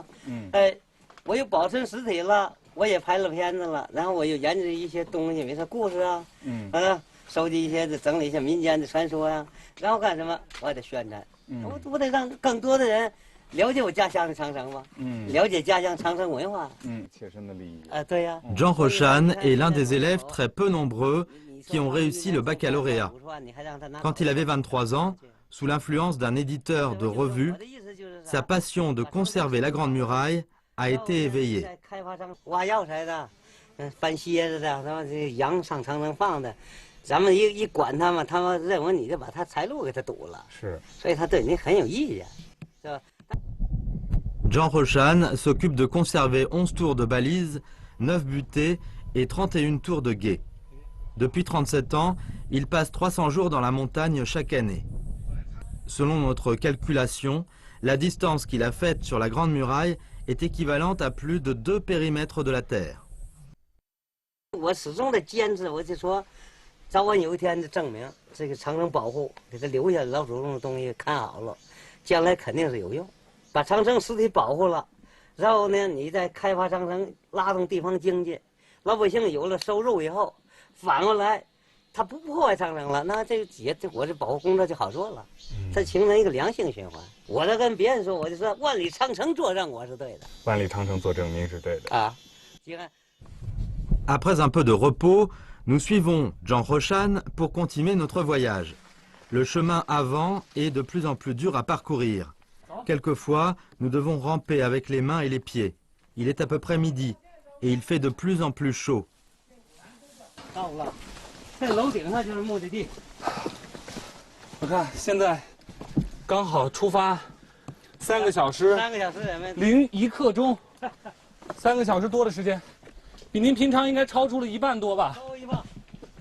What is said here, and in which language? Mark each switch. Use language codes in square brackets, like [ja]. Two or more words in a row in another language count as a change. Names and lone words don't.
[zh] 我又保存实体了，我也拍了片子了，然后我又研究一些东西，比如说故事啊，收集一些整理一些民间的传说呀，然后干什么？我还得宣传，我得让更多的人了解我家乡的长城嘛，了解家乡长城文化，切身的利益啊，对呀。 [fr] Jean Rochan est l'un des élèves très peu nombreux qui ont réussi le baccalauréat. Quand il avait 23 ans, sous l'influence d'un éditeur de revue, sa passion de conserver la Grande Muraille a été éveillée. [zh] 挖药材的，搬蝎子的，什么这羊上长城放的，咱们一管他们，他们认为你就把他财路给他堵了，是，所以他对你很有意见，是吧？ [fr] Jean Rochan s'occupe de conserver 11 tours de balises, 9 butées et 31 tours de guet. Depuis 37 ans, il passe 300 jours dans la montagne chaque année. Selon notre calculation, la distance qu'il a faite sur la Grande Muraille est équivalente à plus de 2 périmètres de la Terre. [zh] 我始终的坚持，我就说，早晚有一天的证明，这个长城保护，给他留下老祖宗的东西看好了，将来肯定是有用。把长城实体保护了，然后呢，你再开发长城，拉动地方经济，老百姓有了收入以后，反过来，他不破坏长城了，那我这保护工作就好做了，它形成一个良性循环。我在跟别人说，我就说万里长城作证，我是对的。万里长城做证明是对的啊。 [fr] Après un peu de repos, nous suivons Jean Rochan pour continuer notre voyage. Le chemin avant est de plus en plus dur à parcourir. Quelquefois, nous devons ramper avec les mains et les pieds. Il est à peu près midi et il fait de plus en plus chaud. [zh] 到了，在楼顶上就是目的地。我看现在刚好出发，3个小时，3个小时 01刻钟，3个小时多的时间，比您平常应该超出了1半多吧？超1半。